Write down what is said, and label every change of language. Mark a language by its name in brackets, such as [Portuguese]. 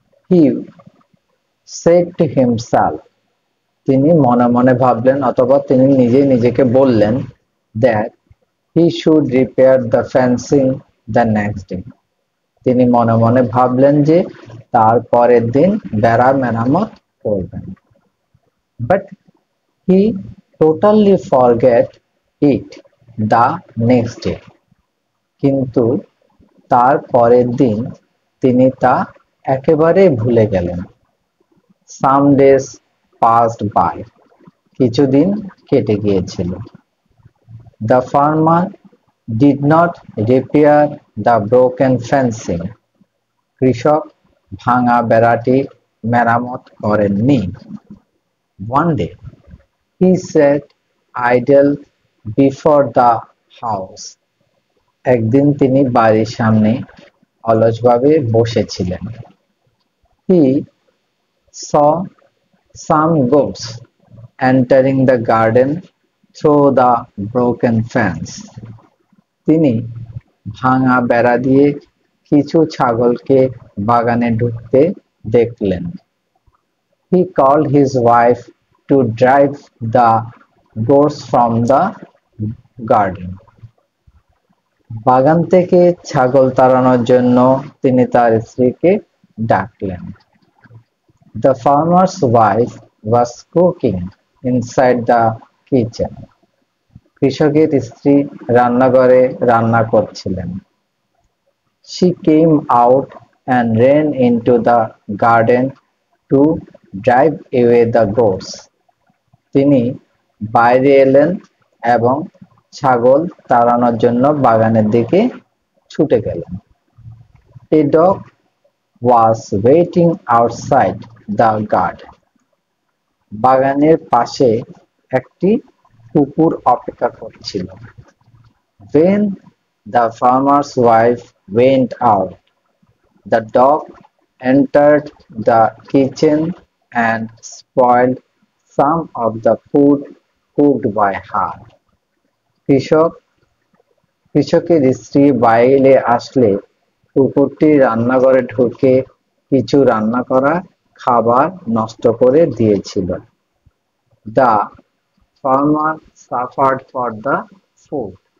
[English] He said to himself, [Bangla] তিনি মনে মনে ভাবলেন অথবা তিনি নিজেকে বললেন [English] that he should repair the fencing the next day. [Bangla] তিনি মনে মনে ভাবলেন যে তার পরের দিন বেড়া মেরামত করবেন। [English] But he totally forget it the next day. [Bangla] কিন্তু তার পরের দিন তিনি তা একেবারে ভুলে গেলেন। [English] Some days passed by. [Bangla] কিছুদিন কেটে গিয়েছিল। [English] The farmer did not repair the broken fencing. [Bangla] কৃষক ভাঙা বেড়াটি মেরামত করেননি। [English] One day he sat idle before the house. [Bangla] একদিন তিনি বাড়ির সামনে অলসভাবে বসেছিলেন। [English] He saw some goats entering the garden through the broken fence. [Bangla] তিনি ভাঙা বেড়া দিয়ে কিছু ছাগলকে বাগানে ঢুকতে দেখলেন। [English] He called his wife to drive the goats from the garden. [Bangla] বাগান থেকে ছাগল তাড়ানোর জন্য তিনি তার স্ত্রীকে ডাকলেন। [English] The farmer's wife was cooking inside the kitchen. [Bangla] কৃষকের স্ত্রী রান্নাঘরে রান্না করছিলেন। [English] She came out and ran into the garden to drive away the goats. [Bangla] তিনি বাইরে এলেন এবং ছাগল তাড়ানোর জন্য বাগানের দিকে ছুটে গেলেন। [English] A dog was waiting outside the garden. [Bangla] বাগানের পাশে একটি কুকুর অপেক্ষা করছিল। [English] When the farmer's wife went out, the dog entered the kitchen and spoiled some of the food cooked by her. [Bangla] কৃষকের স্ত্রী বাইরে আসলে কুকুরটি রান্নাঘরে ঢুকে কিছু রান্না করা খাবার নষ্ট করে দিয়েছিল। [English] The farmer suffered for the food.